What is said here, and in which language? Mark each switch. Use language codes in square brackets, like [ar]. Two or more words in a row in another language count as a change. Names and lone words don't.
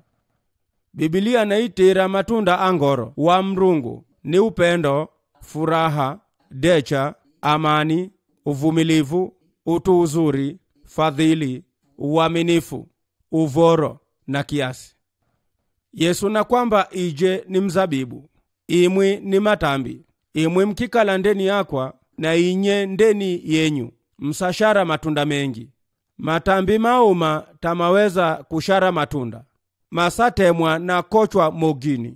[asa] Biblia naitira matunda angoro wa Mrungu ni [sw] upendo, furaha, [asa] decha, [sw] amani, uvumilivu, utu uzuri, fadhili, uaminifu, [asa] uvoro na kiasi. Yesu na kwamba ije ni mzabibu, imwi ni matambi. Imwi mkikala ndeni yakwa na inye ndeni yenyu, msashara matunda mengi. matambi mauma tamaweza kushara matunda, masatemwa na kochwa mogini.